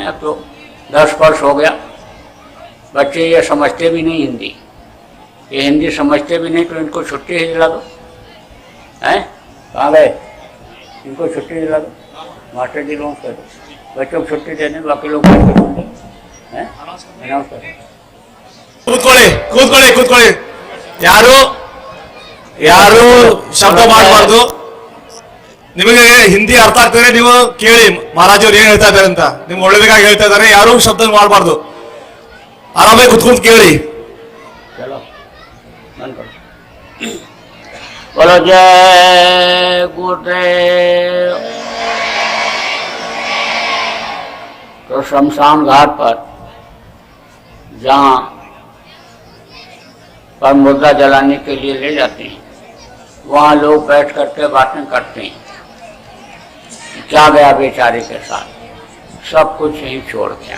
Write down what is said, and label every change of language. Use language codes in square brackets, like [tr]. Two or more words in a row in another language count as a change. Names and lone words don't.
[hi] अब तो 10 वर्ष हो गया, बच्चे ये समझते भी नहीं हिंदी, ये हिंदी समझते भी नहीं, तो इनको छुट्टी ही दिला दो। हैं कहाँ गए? इनको छुट्टी दिला दो, मास्टर जी लोग कर दो, बच्चों को छुट्टी देने, बाकी लोग हैं अनाउंस कर। [kn] ಕೂತ್ಕೊಳ್ಳಿ ಯಾರು ಯಾರು ಶಬ್ದ ಮಾಡಬಾರ್ದು. ನಿಮಗೆ ಹಿಂದಿ ಅರ್ಥ ಆಗ್ತದೆ, ನೀವು ಕೇಳಿ ಮಹಾರಾಜ್ ಅವ್ರು ಏನ್ ಹೇಳ್ತಾ ಇದ್ದಾರೆ ಅಂತ. ನಿಮ್ಗೆ ಒಳ್ಳೇದಕ್ಕಾಗಿ ಹೇಳ್ತಾ ಇದ್ದಾರೆ, ಯಾರು ಶಬ್ದ ಮಾಡಬಾರ್ದು, ಆರಾಮಾಗಿ ಕುತ್ಕೊಂಡು ಕೇಳಿ. [hi] बोलो जय गुरुदेव। तो शमशान घाट पर जहाँ पर मुर्दा जलाने के लिए ले जाते हैं वहाँ लोग बैठ करके बातें करते हैं, क्या गया बेचारे के साथ, सब कुछ यहीं छोड़ गया।